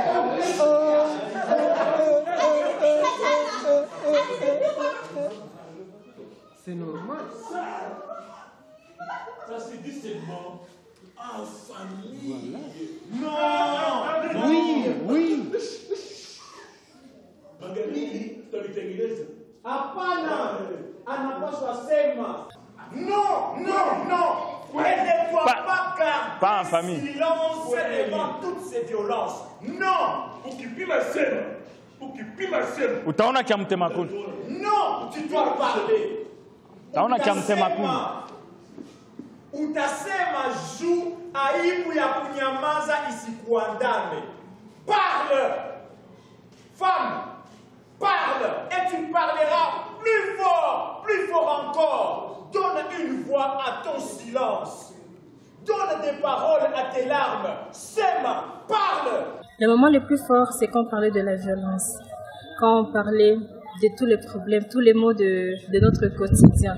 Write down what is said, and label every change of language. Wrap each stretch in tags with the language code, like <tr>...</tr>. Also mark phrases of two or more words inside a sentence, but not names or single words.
<fr>C'est normal. Ça se dit seulement en famille. Voilà. Non. Oui, oui.</fr> <sw>Hapana, anapaswa sema.</sw> <fr>Non, non, non. Elle ne doit pas pas en garder famille. silence devant toutes ces violences. Non.</fr> <sw>Utaona kia mtema kuni.</sw> <fr>Non, tu dois parler.</fr> <sw>Utaona kia mtema kuni. Utasema juu aibu ya kunyamaza isikuandame.</sw> <fr>Parle. Femme. Parle et tu parleras plus fort encore. Donne une voix à ton silence. Donne des paroles à tes larmes. Sème, parle. Le moment le plus fort, c'est quand on parlait de la violence, quand on parlait de tous les problèmes, tous les maux de notre quotidien.</fr>